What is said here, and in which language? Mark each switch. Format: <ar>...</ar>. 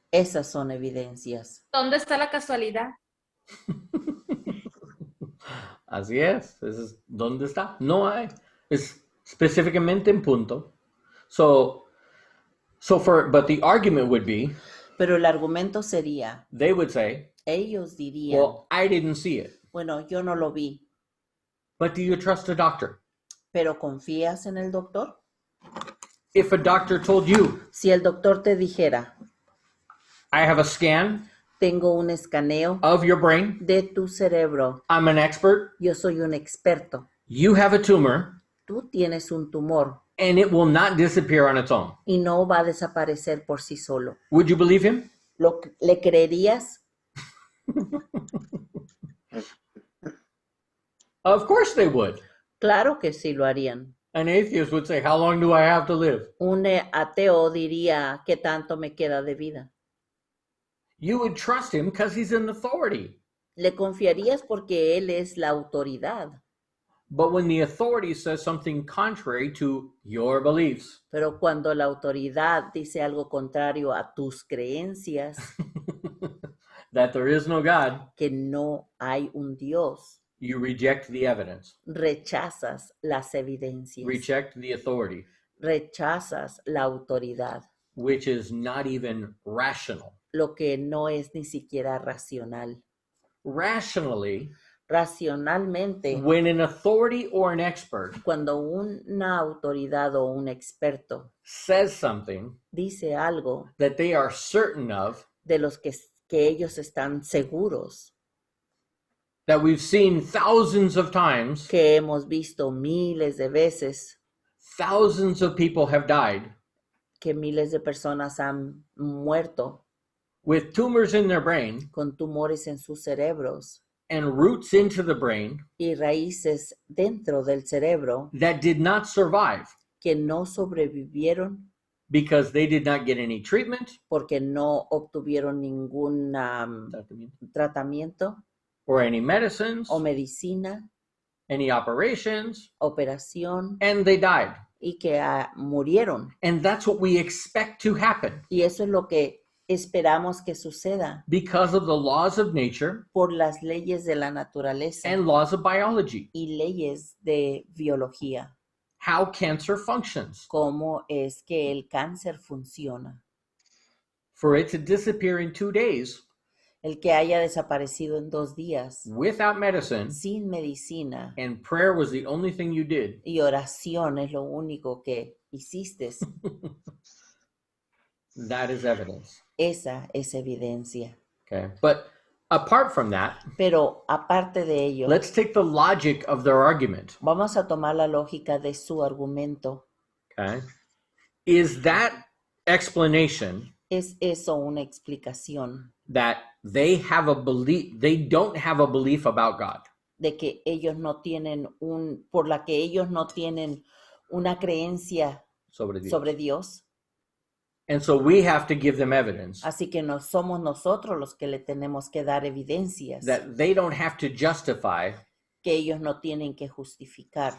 <es>Esas son evidencias. ¿Dónde está la casualidad? Así es. ¿Dónde está? No hay. Es específicamente en punto.</es> <en>But the argument would be,</en> <es>Pero el argumento sería,</es> <en>they would say,</en> <es>ellos dirían,</es> <en>well, I didn't see it.</en> <es>bueno, yo no lo vi,</es> <en>But do you trust a doctor?</en> <es>pero ¿confías en el doctor?</es> <en>If a doctor told you,</en> <es>Si el doctor te dijera,</es> <en>I have a scan</en> <es>tengo un escaneo</es> <en>of your brain,</en> <es>de tu cerebro,</es> <en>I'm an expert,</en> <es>yo soy un experto,</es> <en>you have a tumor,</en> <es>tú tienes un tumor,</es> <en>and it will not disappear on its own.</en> <es>y no va a desaparecer por sí solo.</es> <en>Would you believe him?</en> <es>¿Le creerías?</es> <en>Of course they would.</en> <es>Claro que sí lo harían.</es> <en>An atheist would say, how long do I have to live?</en> <es>Un ateo diría, ¿qué tanto me queda de vida?</es> <en>You would trust him because he's an authority.</en> <es>Le confiarías porque él es la autoridad.</es> <en>But when the authority says something contrary to your beliefs,</en> <es>Pero cuando la autoridad dice algo contrario a tus creencias,</es> <en>that there is no God,</en> <es>que no hay un Dios,</es> <en>you reject the evidence,</en> <es>rechazas las evidencias,</es> <en>reject the authority,</en> <es>rechazas la autoridad,</es> <en>which is not even rational.</en> <es>lo que no es ni siquiera racional.</es> <en>Rationally,</en> <es>Racionalmente,</es> <en>when an authority or an expert</en> <es>cuando una autoridad o un experto</es> <en>says something</en> <es>dice algo</es> <en>that they are certain of,</en> <es>de los que ellos están seguros,</es> <en>that we've seen thousands of times,</en> <es>que hemos visto miles de veces,</es> <en>thousands of people have died</en> <es>que miles de personas han muerto</es> <en>with tumors in their brain</en> <es>con tumores en sus cerebros</es> <en>and roots into the brain</en> <es>y raíces dentro del cerebro</es> <en>that did not survive</en> <es>que no sobrevivieron</es> <en>because they did not get any treatment</en> <es>porque no obtuvieron ningún tratamiento</es> <en>or any medicines,</en> <es>o medicina,</es> <en>any operations,</en> <es>operación,</es> <en>and they died.</en> <es>y que murieron.</es> <en>And that's what we expect to happen</en> <es>Y eso es lo que esperamos que suceda</es> <en>because of the laws of nature</en> <es>por las leyes de la naturaleza</es> <en>and laws of biology,</en> <es>y leyes de biología.</es> <en>how cancer functions.</en> <es>Cómo es que el cáncer funciona.</es> <en>For it to disappear in 2 days</en> <es>El que haya desaparecido en 2 días</es> <en>without medicine</en> <es>sin medicina</es> <en>and prayer was the only thing you did,</en> <es>y oración es lo único que hiciste,</es> <en>that is evidence.</en> <es>esa es evidencia.</es> <en>Okay. But apart from that,</en> <es>Pero aparte de ello,</es> <en>let's take the logic of their argument.</en> <es>vamos a tomar la lógica de su argumento.</es> <en>Okay. Is that explanation</en> <es>¿Es eso una explicación</es> <en>that they have a belief, they don't have a belief about God?</en> <es>de que ellos no tienen por la que ellos no tienen una creencia Sobre Dios. sobre Dios?</es> <en>And so we have to give them evidence</en> <es>Así que no somos nosotros los que le tenemos que dar evidencias</es> <en>that they don't have to justify</en> <es>que ellos no tienen que justificar</es>